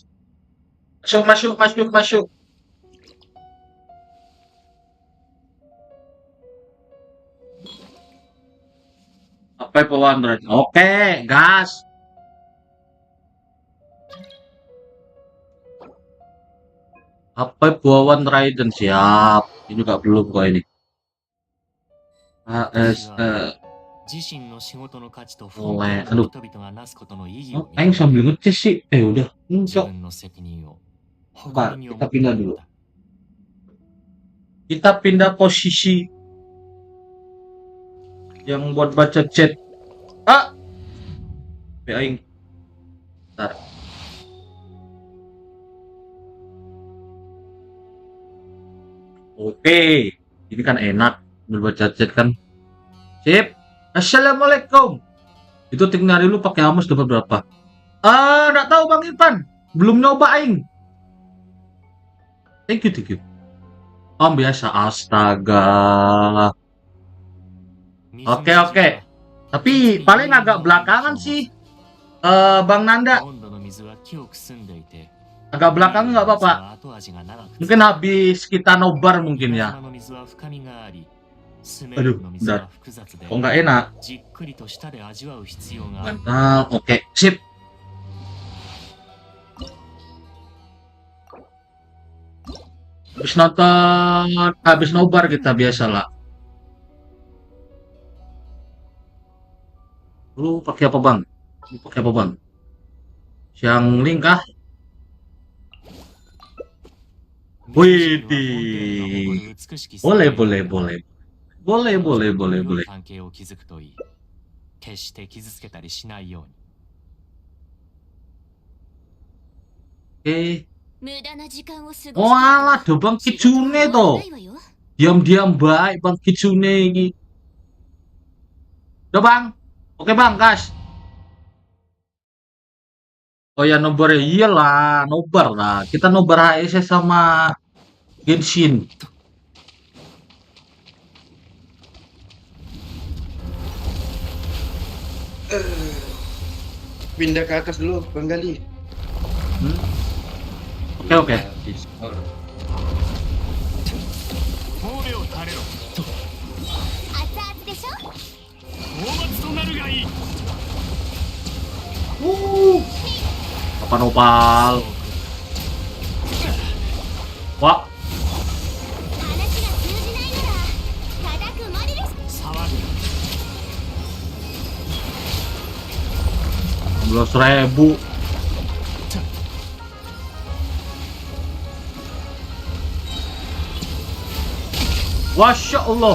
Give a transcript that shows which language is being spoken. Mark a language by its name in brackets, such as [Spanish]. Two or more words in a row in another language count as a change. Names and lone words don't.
[Indonesian] Masuk. Apep 100. Oke, gas. Apep 100 siap. Ini juga belum kok ini. HSR. [Japanese] 自身の仕事の価値と不 [Indonesian] Oleh, [Japanese] 幸 [Indonesian] aduh. [Japanese] な人々がなすことの意義 [Indonesian] Oh, [Japanese] を [Indonesian] Aing sambil ngecas sih. Udah. [Japanese] 自 [Indonesian] Cok. [Japanese] 分の責任を [Indonesian] Bentar, [Japanese] 誇りに [Indonesian] kita [Japanese] 思ってい [Indonesian] pindah [Japanese] る [Indonesian] dulu. [Japanese] のだ [Indonesian] Kita pindah posisi yang buat baca chat. Aing. Bentar. Oke. Ini kan enak baca chat kan. Sip. Assalamualaikum. Itu tinggal lu pakai Amos dapat berapa? Nggak tahu Bang Irfan. Belum nyoba Aing. [English] Thank you. [Indonesian] Biasa. Astaga. Oke. Tapi paling agak belakangan sih. Bang Nanda. [Japanese] 温度の水は清く澄んでいて [Indonesian] Agak belakang nggak apa-apa. [Japanese] 後味が長く [Indonesian] Mungkin habis kita nobar mungkin ya. [Japanese] 山の水は深みがありスメ [Indonesian] Aduh, [Japanese] ルの水は複雑で [Indonesian] Kok nggak enak? [Japanese] じっくりと舌で味わう必要がある [Indonesian] Oke. Sip. Habis nobar kita biasalah. Lu pakai apa Bang? Xiangling kah? Widih. Boleh. [Japanese] 関係を築くといい決して傷つけたりしないように [Indonesian] Oke. [Japanese] 無駄な時間を過ごしてい [Indonesian] Oh alah, ada Bang [Japanese] 仕事は [Indonesian] Kitsune [Japanese] 終わら [Indonesian] toh. [Japanese] ないわよ。 [Indonesian] Diam-diam baik Bang Kitsune ini. Udah Bang. Oke Bang, gas. Oh ya nobar ya, iyalah, nobar lah. Kita nobar HSR sama Genshin. Pindah ke atas dulu, Bang Gali. Oke. Discord. [Japanese] 神戸を垂れろ熱々でしょ。討伐となるがいい [Indonesian] Apa nopal? Wah, [Japanese] 話が通じないなら叩くまでです。騒ぐ [Indonesian] 16.000. [Arabic] Masya Allah.